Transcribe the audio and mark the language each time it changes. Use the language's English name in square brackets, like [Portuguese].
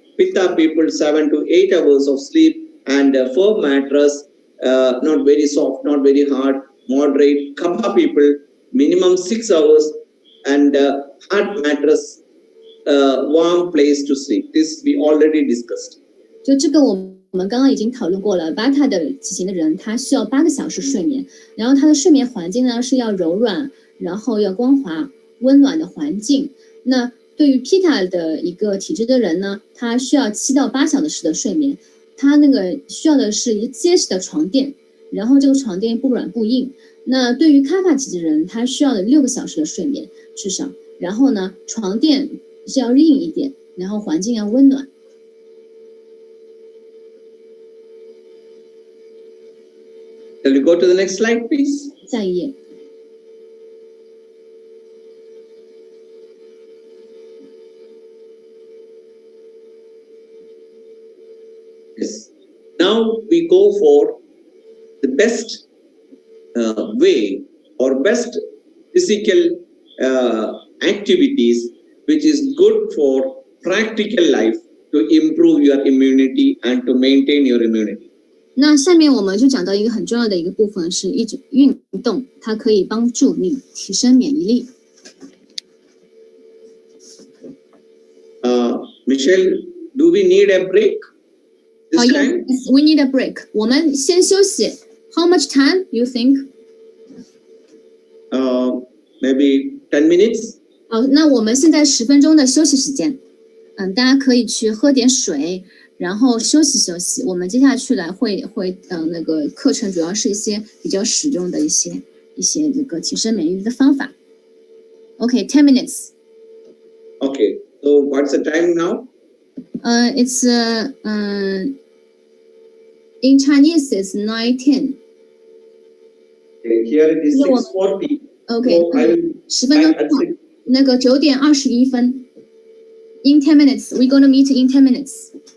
[English] Pitta people, 7 to 8 hours of sleep and a firm mattress, not very soft, not very hard, moderate. Kapha people, minimum 6 hours and hard mattress, warm place to sleep. This we already discussed. [Chinese] 就这个我们刚刚已经讨论过了。Vata 的体型的人，他需要8个小时睡眠，然后他的睡眠环境呢是要柔软，然后要光滑、温暖的环境。那对于 Pitta 的一个体质的人呢，他需要7到8小时的睡眠，他那个需要的是一结实的床垫，然后这个床垫不软不硬。那对于 Kapha 体质的人，他需要的6个小时的睡眠至少，然后呢，床垫是要硬一点，然后环境要温暖。 [English] Shall we go to the next slide, please? [Chinese] 下一页。 [English] Yes. Now we go for the best way or best physical activities, which is good for practical life to improve your immunity and to maintain your immunity. [Chinese] 那下面我们就讲到一个很重要的一个部分，是一种运动，它可以帮助你提升免疫力。 [English] Michelle, do we need a break this time? Yes, we need a break. [Chinese] 我们先休息。 [English] How much time you think? Maybe 10 minutes. [Chinese] 好，那我们现在10分钟的休息时间。大家可以去喝点水。然后休息休息，我们接下去来会那个课程主要是一些比较实用的一些这个提升免疫力的方法。 [English] Okay, 10 minutes. Okay, so what's the time now? It's in Chinese it's 9:10. Okay, here it is 6:40. [Chinese] Okay, 10分钟，那个9点21分。 [English] In 10 minutes, we're gonna meet in 10 minutes.